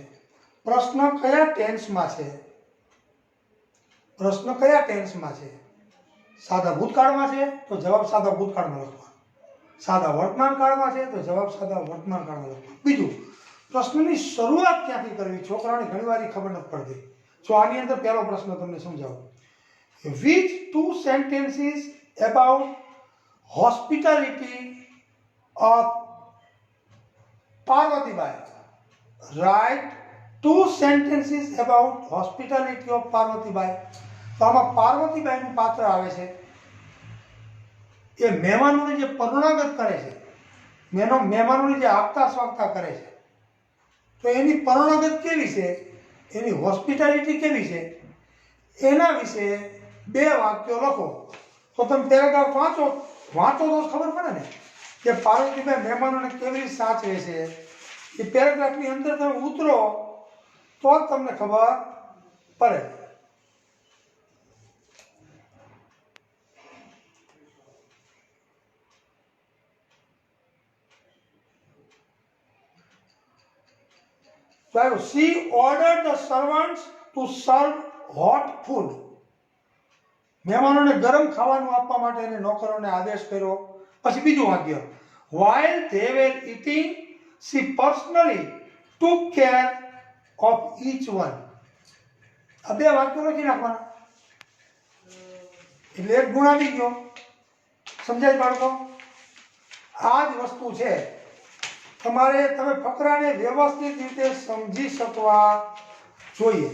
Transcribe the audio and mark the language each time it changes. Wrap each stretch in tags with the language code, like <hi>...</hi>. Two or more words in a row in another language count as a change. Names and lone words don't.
<gu>પ્રશ્ન કયા ટેન્સમાં છે, પ્રશ્ન કયા ટેન્સમાં છે. સાદા ભૂતકાળમાં છે તો જવાબ સાદા ભૂતકાળમાં લખવાનો, સાદા વર્તમાન કાળમાં છે તો જવાબ સાદા વર્તમાન કાળમાં લખવાનો. બીજું, પ્રશ્નની શરૂઆત ક્યાંથી કરવી, છોકરાઓને ઘણીવાર ખબર નથી પડતી. જો આની અંદર પહેલો પ્રશ્ન તમને સમજાવું.</gu> <en>Which 2 sentences about hospitality of Parvatibai? Write 2 sentences about hospitality of Parvatibai.</en> <gu>તો આમાં પાર્વતીબાઈનું પાત્ર આવે છે, એ મહેમાનોને જે પરુણાગત કરે છે, મહેમાનોની જે આગતા સ્વાગતા કરે છે, તો એની પરુણાગત કેવી છે, એની હોસ્પિટાલિટી કેવી છે, એના વિશે 2 વાક્યો લખો. તો તમે પેરેગ્રાફ વાંચો તો ખબર પડે ને કે પાર્વતીબાઈ મહેમાનોને કેવી રીતે સાચવે છે. એ પેરેગ્રાફની અંદર તમે ઉતરો તો જ તમને ખબર પડે.</gu> <en>So she ordered the servants to serve hot food.</en> <gu>મહેમાનોને ગરમ ખાવાનું આપવા માટે એને નોકરોને આદેશ કર્યો. પછી બીજું વાક્ય,</gu> <en>while they were eating she personally took care of each one.</en> <gu>આ 2 વાક્યો લખી નાખવાના એટલે એક ગુણ આવી ગયો. સમજાય બાળકો? આ જ વસ્તુ છે. તમે ફકરાને વ્યવસ્થિત રીતે સમજી શકવા જોઈએ.</gu>